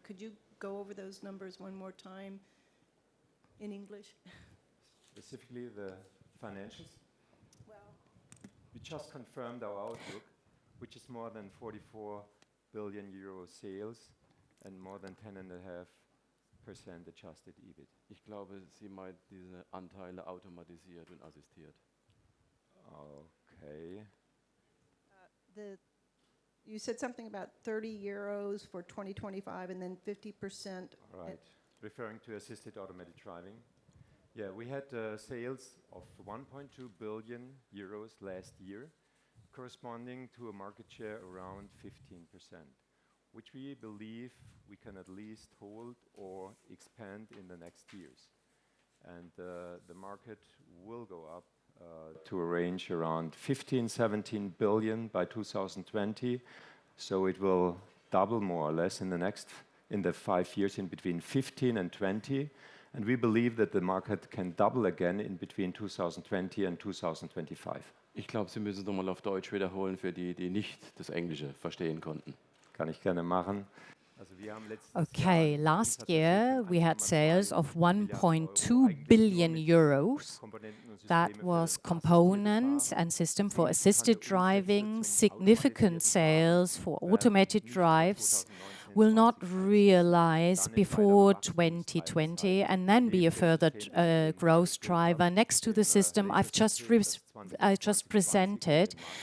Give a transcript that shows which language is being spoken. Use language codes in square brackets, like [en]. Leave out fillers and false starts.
[en] Could you go over those numbers one more time in English? Specifically the financials. Well, We just confirmed our outlook, which is more than 44 billion euro sales and more than 10.5% adjusted EBIT. [de] Ich glaube, Sie meint diese Anteile automatisiert und assistiert. [en] Okay. You said something about 30 euros for 2025 and then 50%. Right. Referring to assisted automated driving. Yeah, we had sales of 1.2 billion euros last year, corresponding to a market share around 15%, which we believe we can at least hold or expand in the next years. And the market will go up to a range around 15-17 billion by 2020. So it will double more or less in the 5 years in between 15 and 20. And we believe that the market can double again in between 2020 and 2025. [de] Ich glaube, Sie müssen es nochmal auf Deutsch wiederholen für die, die nicht das Englische verstehen konnten. Kann ich gerne machen. [en] Okay, last year we had sales of 1.2 billion euros. That was components and system for assisted driving. Significant sales for automated drives will not realize before 2020 and then be a further growth driver next to the system I just presented.